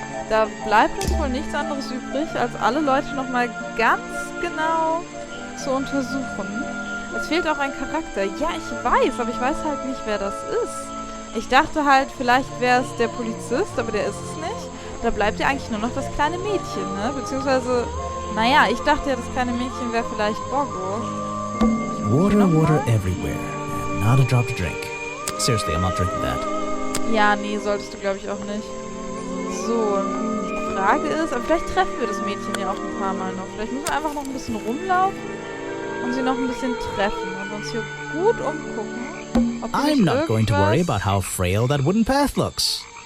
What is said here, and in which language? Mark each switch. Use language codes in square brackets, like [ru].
[de] Da bleibt uns wohl nichts anderes übrig, als alle Leute nochmal ganz genau zu untersuchen. Es fehlt auch ein Charakter. Ja, ich weiß, aber ich weiß halt nicht, wer das ist. Ich dachte halt, vielleicht wäre es der Polizist, aber der ist es nicht. Da bleibt ja eigentlich nur noch das kleine Mädchen, ne? Beziehungsweise, naja, ich dachte ja, das kleine Mädchen wäre vielleicht Boggo. [en] Water everywhere, and not a drop to drink. Seriously, I'm not drinking that. [de] Ja, nee, solltest du, glaube ich, auch nicht. So, die Frage ist, aber vielleicht treffen wir das Mädchen ja auch ein paar Mal noch. Vielleicht müssen wir einfach noch ein bisschen rumlaufen und sie noch ein bisschen treffen und uns hier gut umgucken. Ob [en] I'm not going to worry about how frail that wooden path looks.